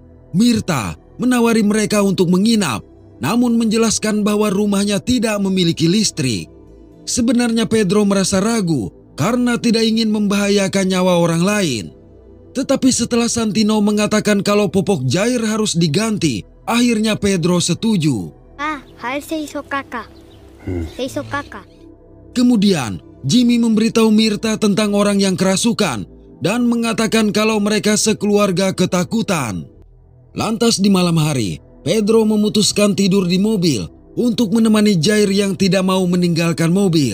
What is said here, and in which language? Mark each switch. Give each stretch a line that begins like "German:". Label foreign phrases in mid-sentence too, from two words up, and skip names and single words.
Indonesian: Mirta menawari mereka untuk menginap, namun menjelaskan bahwa rumahnya tidak memiliki listrik. Sebenarnya Pedro merasa ragu karena tidak ingin membahayakan nyawa orang lain. Tetapi setelah Santino mengatakan kalau popok Jair harus diganti, akhirnya Pedro setuju.
Spanish: Jair se hizo caca. Se hizo caca.
Indonesian: Kemudian, Jimmy memberitahu Mirta tentang orang yang kerasukan dan mengatakan kalau mereka sekeluarga ketakutan. Lantas di malam hari, Pedro memutuskan tidur di mobil untuk menemani Jair yang tidak mau meninggalkan mobil.